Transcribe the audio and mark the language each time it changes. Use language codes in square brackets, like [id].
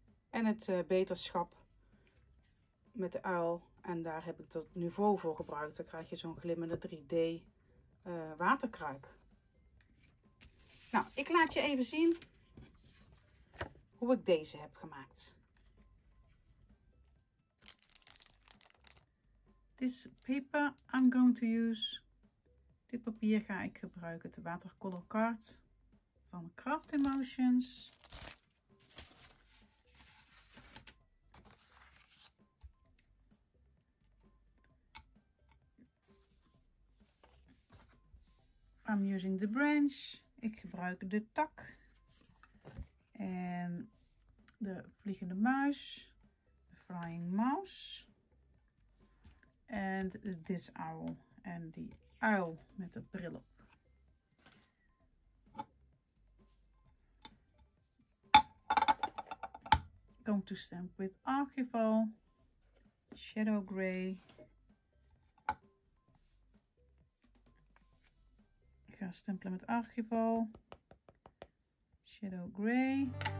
[nl] En het beterschap met de uil. En daar heb ik dat niveau voor gebruikt. Dan krijg je zo'n glimmende 3D waterkruik. Nou, ik laat je even zien hoe ik deze heb gemaakt. [en] This paper I'm going to use. [nl] Dit papier ga ik gebruiken, de watercolor card van Craft Emotions. [en] I'm using the branch. [nl] Ik gebruik de tak en de vliegende muis, de flying mouse en [en] this owl [nl] en die uil met de bril op. [en] Going to stamp with Archival, Shadow Grey. [nl] Ik ga stempelen met Archival, Shadow Grey.